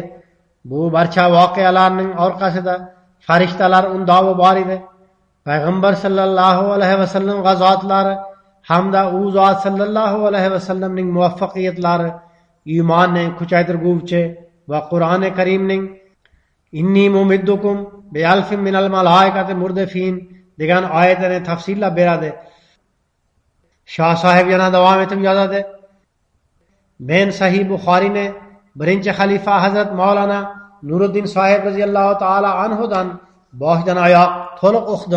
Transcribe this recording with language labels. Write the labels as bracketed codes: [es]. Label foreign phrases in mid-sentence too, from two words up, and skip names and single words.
[uz] Bu barcha voqealarning orqasida farishtalar undovi bor edi. Payg'ambar [ar] صلى الله عليه وسلم [uz] g'azotlari hamda u zot sallallohu alayhi vasallamning muvaffaqiyatlari iymonni kuchaytirguvchi va Qur'oni Karimning [ar] إني ممدكم بألف من الملائكة مردفين [uz] degan oyatini tafsillab beradi. Shoh sohib yana davom etib yozadi: Men Sahih Buxoriyni birinchi xalifa Hazrat Maulana Nuruddin sohib [ar] رضي الله تعالى [uz] anhudan boshdan oyoq to'liq o'qidim.